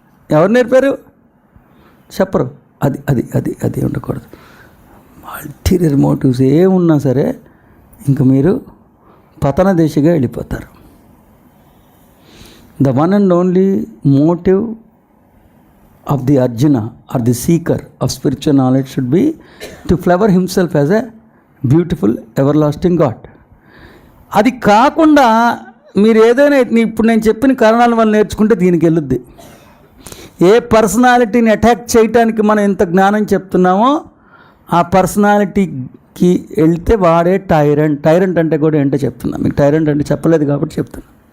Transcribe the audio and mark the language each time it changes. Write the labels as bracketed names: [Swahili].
[Telugu] ఎవరు నేర్పారు? చెప్పరు. అది అది అది అది ఉండకూడదు. అల్టీరియర్ మోటివ్స్ ఏమున్నా సరే ఇంక మీరు పతన దిశగా వెళ్ళిపోతారు. [English] The one and only motive of the Arjuna or the seeker of spiritual knowledge should be to flower himself as a beautiful everlasting God. [Telugu] అది కాకుండా మీరు ఏదైనా ఇప్పుడు నేను చెప్పిన కారణాల వల్ల నేర్చుకుంటే దీనికి వెళ్ళుద్ది. ఏ పర్సనాలిటీని అటాక్ చేయటానికి మనం ఎంత జ్ఞానం చెప్తున్నామో ఆ పర్సనాలిటీకి వెళ్తే వాడే టైరెంట్. టైరెంట్ అంటే కూడా ఏంటో చెప్తున్నా మీకు. టైరెంట్ అంటే చెప్పలేదు కాబట్టి చెప్తున్నా.